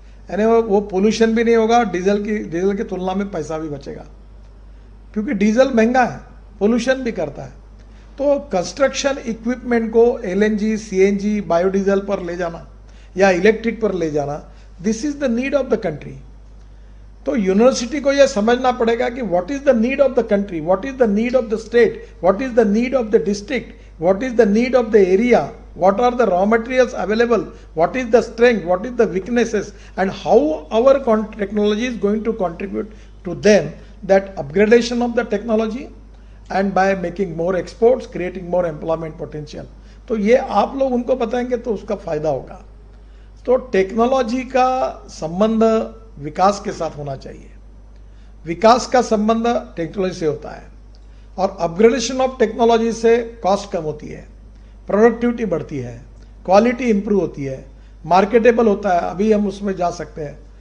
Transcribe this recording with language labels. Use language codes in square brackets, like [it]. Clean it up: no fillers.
[hi] यानी वो पोल्यूशन भी नहीं होगा, डीजल की तुलना में पैसा भी बचेगा, क्योंकि डीजल महंगा है, पोल्यूशन भी करता है। तो कंस्ट्रक्शन इक्विपमेंट को LNG, CNG, बायोडीजल पर ले जाना या इलेक्ट्रिक पर ले जाना, [en] This is the need of the country. [hi] तो यूनिवर्सिटी को यह समझना पड़ेगा कि [en] What is the need of the country, what is the need of the state, what is the need of the district, what is the need of the area, what are the raw materials available, what is the strength, what is the weaknesses, and how our technology is going to contribute to them, that upgradation of the technology, and by making more exports, creating more employment potential। [hi] तो ये आप लोग उनको बताएंगे तो उसका फायदा होगा। तो टेक्नोलॉजी का संबंध विकास के साथ होना चाहिए, विकास का संबंध टेक्नोलॉजी से होता है, और अपग्रेडेशन ऑफ टेक्नोलॉजी से कॉस्ट कम होती है, प्रोडक्टिविटी बढ़ती है, क्वालिटी इंप्रूव होती है, मार्केटेबल होता है, अभी हम उसमें जा सकते हैं।